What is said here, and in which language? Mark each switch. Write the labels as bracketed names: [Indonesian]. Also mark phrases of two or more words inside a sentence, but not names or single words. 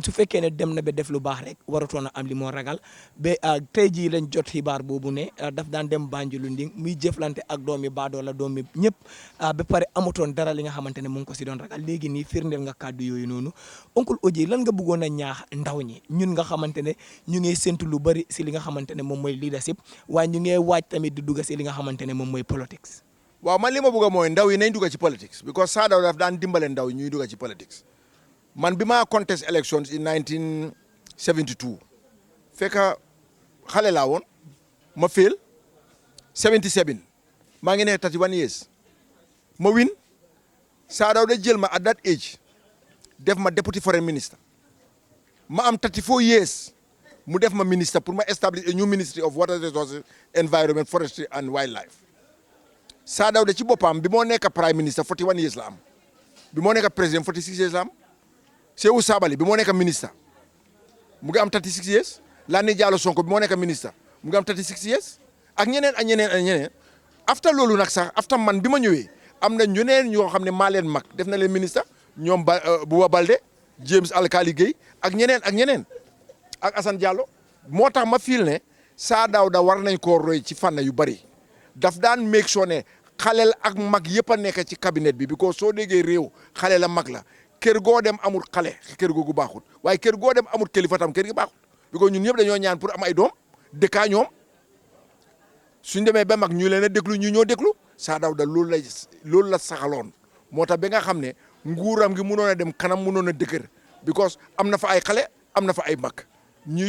[Wolof] su fekkee ne dem na ba def lu baax rek waratoon a am li moo ragal ba tey jii lañ jot xibaar boobu ne daf daan dem Banjulu Nding muy jëflante ak doomi baadoo la doomi ñëpp ba pare amutoon dara li nga xamante ne mu ngi ko si doon ragal léegi nii firndeel nga kàddu yooyu noonu Uncle Oji lan nga bëggoon a ñaax ndaw ñi ñun nga xamante ne ñu ngi séntu lu bari si li nga xamante ne moom mooy leadership waaye ñu ngi waaj tamit di dugg si li nga xamante ne moom mooy politics. waaw man li ma bëgg a mooy ndaw yi nañ dugg ci politics because Saa Dawda daf daan dimbale ndaw yi ñuy dugg ci politics man bi ma [English] contest elections in 1972 [Wolof] fekk xale laa woon ma fail 77 maa ngi nekk [English] 31 years [Wolof] ma win Saa Dawda jël ma [English] at that age [Wolof] def ma [English] deputy foreign [Wolof] minister ma am [English] 34 years [Wolof] mu def ma minister pour ma [English] establish a new ministry of water resources environment forestry and wildlife [Wolof] Saa Dawda ci boppam bi moo nekk [English] prime minister 41 years [Wolof] la am bi moo nekk président [English] 46 years [Wolof] la am Seewu Sabally bi moo nekk ministre mu ngi am [English] 36 years [Wolof] Laani Diallo Sonko bi moo nekk ministre mu ngi am [English] 36 years [Wolof] ak ñeneen ak ñeneen ak ñeneen after loolu nag sax after man bi ma ñëwee am na ñeneen ñoo xam ne maa leen mag def na leen ministre ñoom Buba Balde James Alkali Gueye ak ñeneen ak Assane Diallo moo tax ma fiil ne Saa Dawda war nañ koo roy ci fànn yu bari daf daan [English] make sure [Wolof] ne xaleel ak mag yëpp a nekk ci cabinet bi because soo déggee réew xale la mag la kër goo dem amul xale kër googu baaxut waaye kër goo dem amul kilifa tam kër gi baaxut because ñun ñëpp dañoo ñaan pour am ay doom dëkkaa ñoom suñ demee ba mag ñu leen a déglu ñu ñoo déglu Saa Dawda loolu la saxaloon moo tax ba nga xam ne nguuram gi mënoon a dem kanam mënoon a dëgër because am na fa ay xale am na fa ay mag ñuy